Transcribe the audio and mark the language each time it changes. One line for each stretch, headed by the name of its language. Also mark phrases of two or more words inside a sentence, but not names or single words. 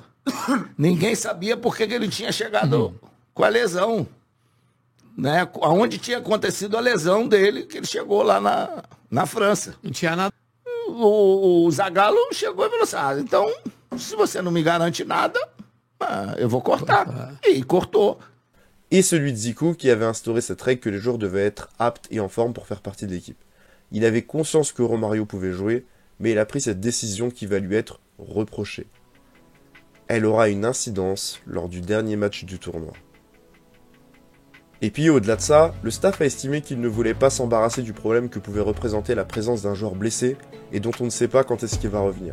Portuguese: Ninguém sabia por que ele tinha chegado com a lesão. Né? Aonde tinha acontecido a lesão dele, que ele chegou lá na França. Não tinha nada. O Zagallo chegou e falou assim, ah, então, se você não me garante nada, eu vou cortar. Et cortou.
French: Et celui de Zico qui avait instauré cette règle que les joueurs devaient être aptes et en forme pour faire partie de l'équipe. Il avait conscience que Romario pouvait jouer, mais il a pris cette décision qui va lui être reprochée. Elle aura une incidence lors du dernier match du tournoi. Et puis au-delà de ça, le staff a estimé qu'il ne voulait pas s'embarrasser du problème que pouvait représenter la présence d'un joueur blessé et dont on ne sait pas quand est-ce qu'il va revenir.